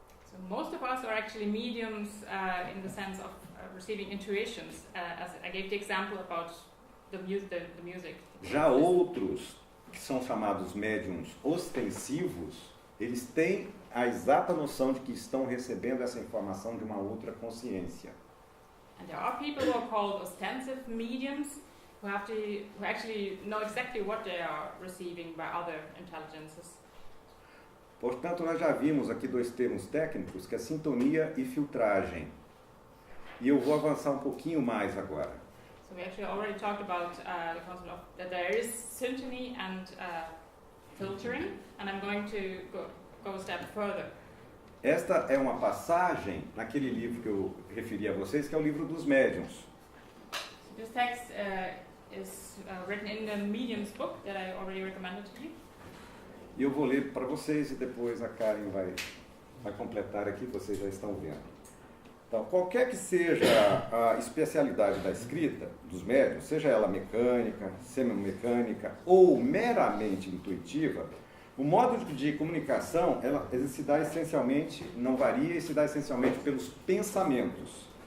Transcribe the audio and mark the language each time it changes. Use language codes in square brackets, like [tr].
[en] So most of us are actually mediums in the sense of receiving intuitions, as I gave the example about the music. [pt] Já outros, que são chamados médiums ostensivos, eles têm a exata noção de que estão recebendo essa informação de uma outra consciência. [en] And there are people who are called ostensive mediums who actually know exactly what they are receiving by other intelligences. [pt] Portanto, nós já vimos aqui dois termos técnicos, que é sintonia e filtragem. E eu vou avançar um pouquinho mais agora. [en] So we actually already talked about the concept of that there is syntony and filtering, and I'm going to go a step further. [pt] Esta é uma passagem naquele livro que eu referi a vocês, que é o livro dos médiuns. [en] So this text is written in the Medium's book that I already recommended to you. [pt] E eu vou ler para vocês e depois a Karen vai completar aqui, vocês já estão vendo. Então, qualquer que seja a especialidade da escrita dos médiuns, seja ela mecânica, semimecânica ou meramente intuitiva, o modo de comunicação ela se dá essencialmente, não varia e se dá essencialmente pelos pensamentos.